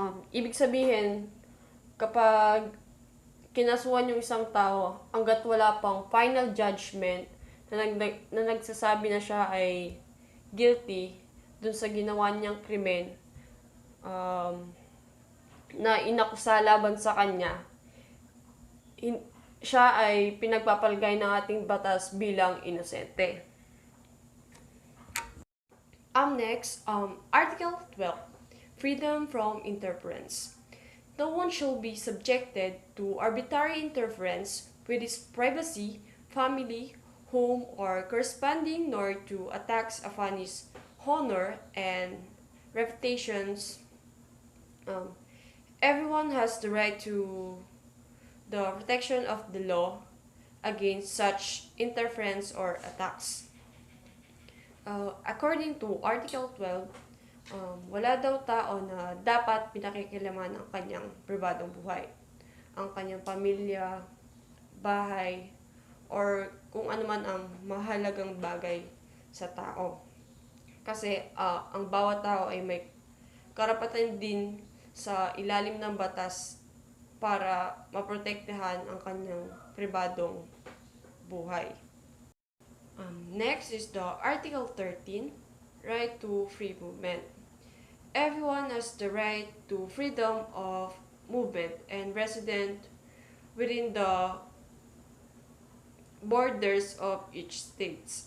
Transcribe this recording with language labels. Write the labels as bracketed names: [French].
[Filipino] Ibig sabihin, kapag kinasuhan yung isang tao, hanggat wala pang final judgment na nagsasabi na siya ay guilty dun sa ginawa niyang krimen, na inakusa laban sa kanya, siya ay pinagpapalagay ng ating batas bilang inosente. [English] Next, Article 12, freedom from interference. No one shall be subjected to arbitrary interference with his privacy, family, home, or corresponding, nor to attacks upon his honor and reputations. Um, Everyone has the right to the protection of the law against such interference or attacks. According to [Filipino] Article 12, wala daw tao na dapat pinakikilaman ang kanyang pribadong buhay, ang kanyang pamilya, bahay, or kung ano man ang mahalagang bagay sa tao. Kasi ang bawat tao ay may karapatan din sa ilalim ng batas para maprotektahan ang kanyang pribadong buhay. [English] Next is the Article 13, right to free movement. Everyone has the right to freedom of movement and resident within the borders of each state.